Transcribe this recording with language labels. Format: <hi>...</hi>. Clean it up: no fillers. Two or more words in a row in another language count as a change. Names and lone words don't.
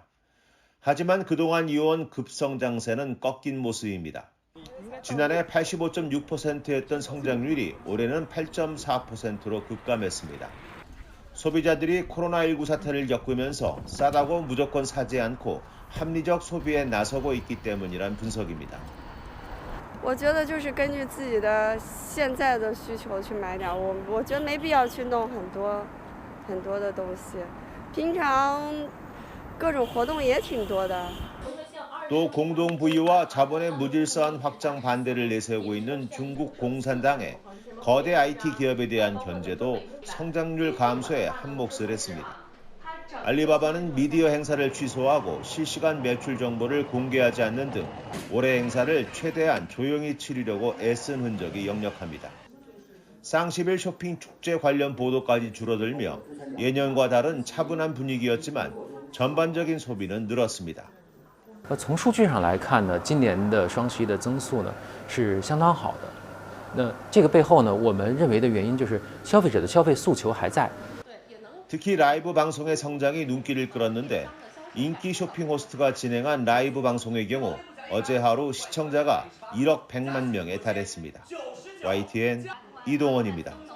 <ko>하지만 그동안 이어온 급성장세는 꺾인 모습입니다. 지난해 85.6%였던 성장률이 올해는 8.4%로 급감했습니다. 소비자들이 코로나19 사태를 겪으면서 싸다고 무조건 사지 않고 합리적 소비에 나서고 있기 때문이란 분석입니다.</ko> <zh>我觉得就是根据自己的现在的需求去买点，我觉得没必要去弄很多的东西，平常各种活动也挺多的。</zh> <ko>또 공동 부유와 자본의 무질서한 확장 반대를 내세우고 있는 중국 공산당의 거대 IT 기업에 대한 견제도 성장률 감소에 한몫을 했습니다. 알리바바는 미디어 행사를 취소하고 실시간 매출 정보를 공개하지 않는 등 올해 행사를 최대한 조용히 치르려고 애쓴 흔적이 역력합니다. 쌍10일 쇼핑 축제 관련 보도까지 줄어들며 예년과 다른 차분한 분위기였지만 전반적인 소비는 늘었습니다.</ko> <zh>从数据上来看呢，今年的双十一的增速呢是相当好的。那这个背后呢，我们认为的原因就是消费者的消费诉求还在。</zh> <ko>특히 라이브 방송의 성장이 눈길을 끌었는데 인기 쇼핑 호스트가 진행한 라이브 방송의 경우 어제 하루 시청자가 1억 100만 명에 달했습니다. YTN 이동원입니다.</ko>